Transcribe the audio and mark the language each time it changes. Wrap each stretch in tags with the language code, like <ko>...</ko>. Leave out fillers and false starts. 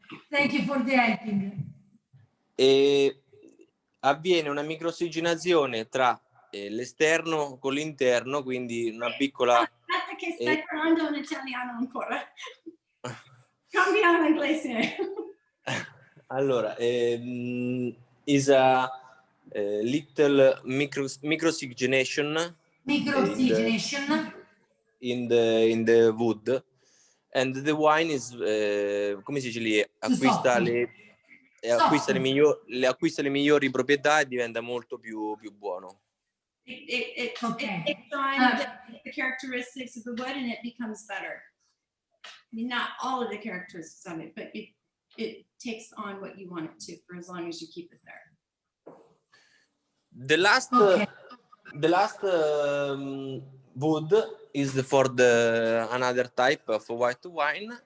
<en>Thank you for the helping.</en> <it>E avviene una microossigenazione tra l'esterno con l'interno, quindi una piccola... Aspetta che stai parlando in italiano ancora. Cambiamo in inglese.</it> <en>Allora, is a little microoxygenation Microoxygenation. in the wood, and the wine is</en> <it>come si dice lì, acquista le migliori proprietà e diventa molto più buono.</it> <en>It Okay. takes on the characteristics of the wood and it becomes better. I mean, not all of the characteristics of it, but it takes on what you want it to for as long as you keep it there. The last wood is for the another type of white wine.</en>